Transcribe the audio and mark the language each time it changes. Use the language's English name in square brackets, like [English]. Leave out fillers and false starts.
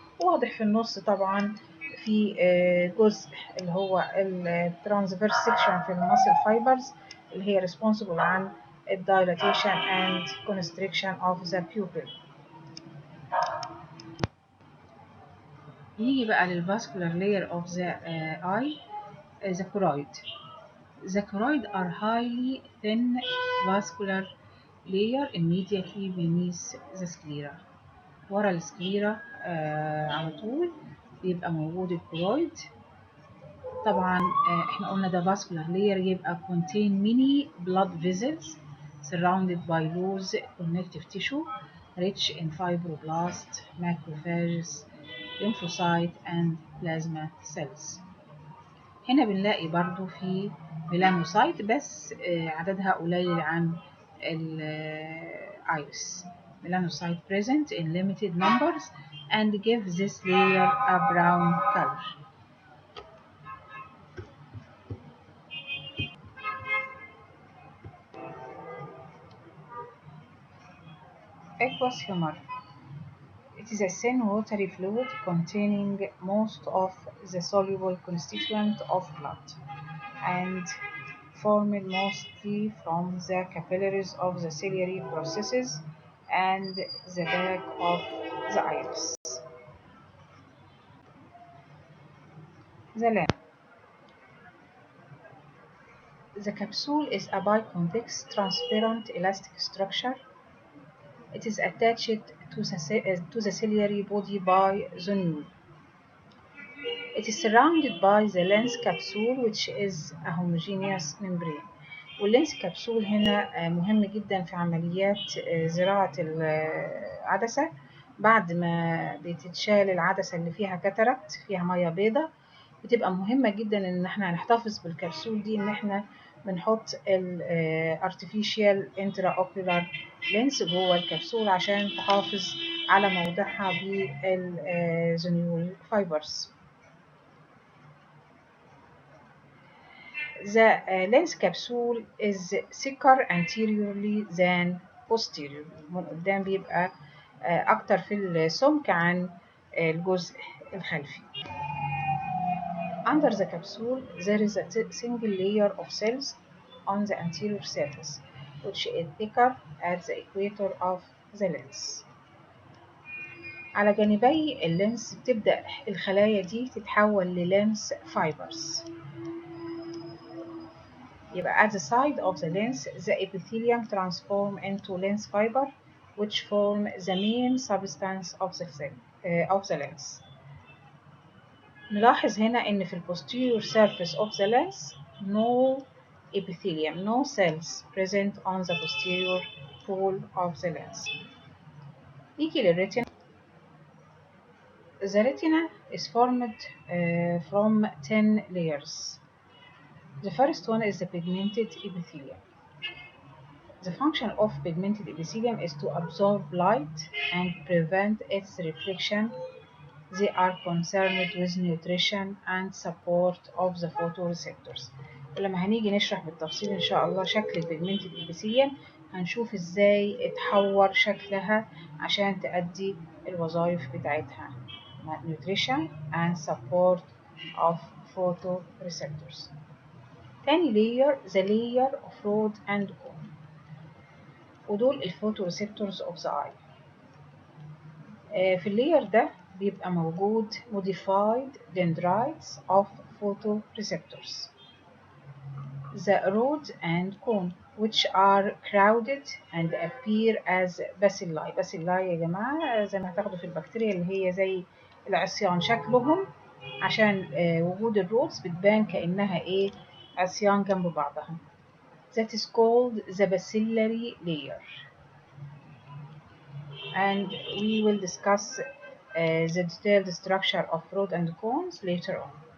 [Arabic] واضح في النص طبعا في جزء اللي هو الترانسفيرس سيكشن في الماسل فايبرز اللي هي responsible عن الدايلاتيشن [English] and constriction of the pupil. [Arabic] يجي بقى للفاسكولار [English] layer of the eye, the choroid. The choroid are highly thin vascular layer immediately beneath the sclera. [Arabic] ورا السكليرا على طول بيبقى موجود الكرويد. طبعا احنا قلنا ده [English] vascular layer يبقى contain many blood vessels surrounded by loose connective tissue rich in fibroblasts, macrophages, lymphocyte and plasma cells. [Arabic] هنا بنلاقي برضو في ميلانوسايت بس عددها قليل عن الايرس. [English] melanocyte present in limited numbers and give this layer a brown color. Aqueous humor. It is a thin watery fluid containing most of the soluble constituent of blood and formed mostly from the capillaries of the ciliary processes and the back of the iris. The lamp. The capsule is a biconvex, transparent, elastic structure It is attached to the ciliary body by the nude. It is surrounded by the lens capsule which is a homogeneous membrane. [Arabic] واللينس كبسول هنا مهم جدا في عمليات زراعة العدسة. بعد ما بتتشال العدسة اللي فيها كاتاراكت فيها مية بيضة، بتبقى مهمة جدا ان احنا نحتفظ بالكبسول دي، ان احنا بنحط ال artificial intraocular lens جوه الكبسول عشان تحافظ على موضعها بالزنيول فايبرز. [English] The lens capsule is thicker anteriorly than posteriorly. [Arabic] من قدام بيبقى أكتر في السمك عن الجزء الخلفي. [English] Under the capsule there is a single layer of cells on the anterior surface which is thicker at the equator of the lens. [Arabic] على جانبي اللينس بتبدأ الخلايا دي تتحول للينس فايبرز. [English] يبقى at the side of the lens the epithelium transform into lens fiber which form the main substance of the lens. [Arabic] نلاحظ هنا ان في [English] posterior surface of the lens no epithelium, no cells present on the posterior pole of the lens. [Arabic] نيجي للريتنا. [English] The retina is formed from 10 layers. The first one is the pigmented epithelium. The function of pigmented epithelium is to absorb light and prevent its reflection. They are concerned with nutrition and support of the photoreceptors. [Arabic] ولما هنيجي نشرح بالتفصيل ان شاء الله شكل البيجمنتد epithelium هنشوف ازاي اتحور شكلها عشان تأدي الوظائف بتاعتها. [English] nutrition and support of photoreceptors. تاني layer the layer of rod and cone. [Arabic] ودول [English] الفوتوريسبتورز of the eye. [Arabic] في اللاير ده بيبقى موجود [English] modified dendrites of photoreceptors, the rod and cone, which are crowded and appear as bacilli. [Arabic] bacilli يا جماعة زي ما هتاخدوا في البكتيريا اللي هي زي العصيان شكلهم، عشان وجود الرودز بتبان كأنها ايه عصيان جنب بعضها. [English] That is called the bacillary layer. And we will discuss the detailed structure of rod and cones later on.